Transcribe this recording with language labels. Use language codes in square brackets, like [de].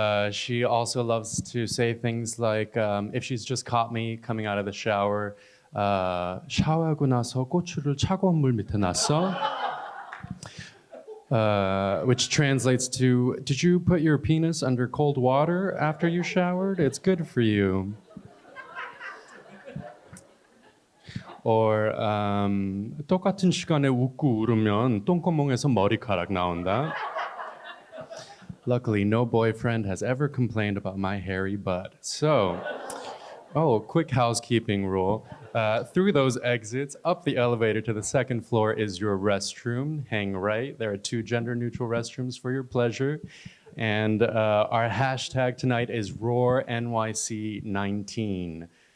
[en] She also loves to say things like, if she's just caught me coming out of the shower, [ko] 샤워하고 나서 고추를 차가운 물 밑에 놨어? [en] Which translates to, did you put your penis under cold water after you showered? It's good for you. [ko] Or 똑같은 시간에 웃고 울으면 똥구멍에서 머리카락 나온다. [en] Luckily, no boyfriend has ever complained about my hairy butt. So, quick housekeeping rule. Through those exits, up the elevator to the second floor is your restroom. Hang right. There are 2 gender-neutral restrooms for your pleasure. And our hashtag tonight is RoarNYC19.